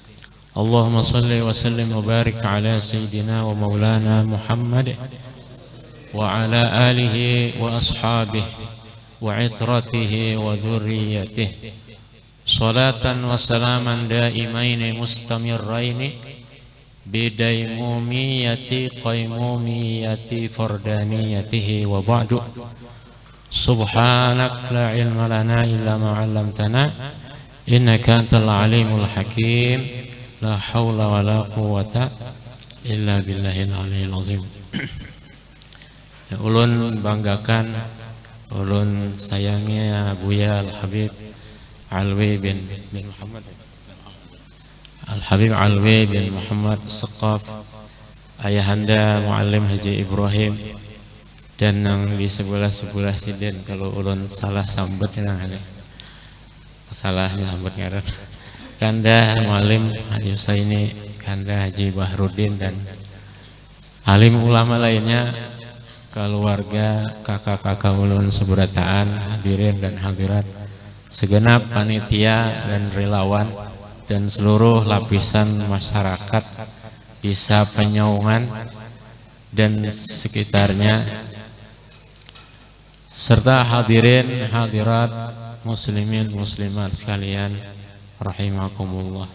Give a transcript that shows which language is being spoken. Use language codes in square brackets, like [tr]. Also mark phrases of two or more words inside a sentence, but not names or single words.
[ar] اللهم صل وسلم وبارك على سيدنا ومولانا محمد وعلى آله وأصحابه وعترته وذريته صلاة وسلاما دائمين مستمرين بديمومية قيومية فردانيته وبعد. سبحانك لا علم لنا إلا ما علمتنا إنك أنت العليم الحكيم. لا حول ولا قوة إلا بالله العلي العظيم. [bjn] Ulun banggakan, ulun sayangnya Buya Al-Habib Alwi bin Muhammad Al-Habib Alwi bin Muhammad As-Saqaf, ayahanda Muallim Haji Ibrahim, dan yang di sebelah sidin kalau ulun salah sambet kesalahan sambet ngaran Kanda Muallim Haji Husaini, Kanda Haji Bahruddin, dan alim ulama lainnya, keluarga, kakak-kakak ulun seberataan, hadirin dan hadirat, segenap panitia dan relawan, dan seluruh lapisan masyarakat Desa Penyaungan dan sekitarnya, serta hadirin hadirat muslimin muslimat sekalian rahimakumullah.